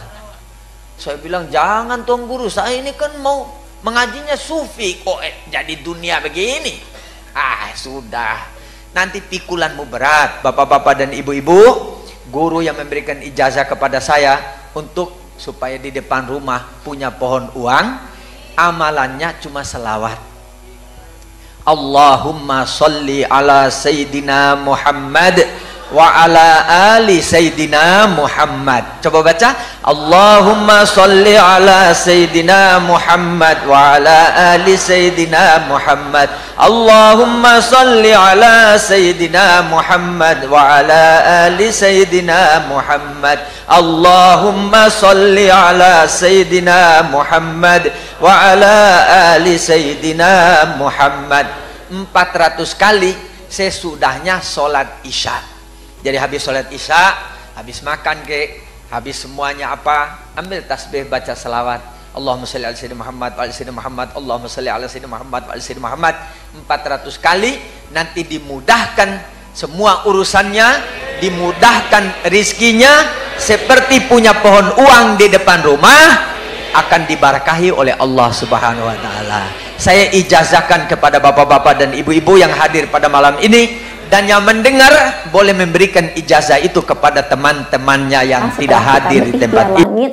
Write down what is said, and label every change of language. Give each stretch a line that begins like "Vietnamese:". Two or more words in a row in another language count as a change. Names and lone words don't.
Indonesian: Saya bilang, jangan tuan guru, saya ini kan mau mengajinya sufi, kok jadi dunia begini. Sudah, nanti pikulanmu berat. Bapak-bapak dan ibu-ibu, guru yang memberikan ijazah kepada saya untuk supaya di depan rumah punya pohon uang, amalannya cuma selawat
Arabic: اللهم صل على سيدنا محمد وعلى آل سيدنا محمد.
Indonesian: Coba baca,
Arabic: اللهم صل على سيدنا محمد وعلى آل سيدنا محمد. اللهم صل على سيدنا محمد وعلى آل سيدنا محمد. اللهم صل على سيدنا محمد وعلى آل سيدنا محمد.
Indonesian: 400 kali sesudahnya sholat Isya. Jadi habis sholat Isya, habis makan habis semuanya apa, ambil tasbih, baca selawat
Arabic: اللهم صل على سيدنا محمد وعلى سيدنا محمد, اللهم صل على سيدنا محمد وعلى سيدنا محمد
Indonesian: 400 kali. Nanti dimudahkan semua urusannya dimudahkan, rizkinya seperti punya pohon uang di depan rumah, akan diberkahi oleh Allah
Arabic: سبحانه وتعالى.
Indonesian: Saya ijazahkan kepada bapak-bapak dan ibu-ibu yang hadir pada malam ini, dan yang mendengar boleh memberikan ijazah itu kepada teman-temannya yang tidak hadir di tempat ini.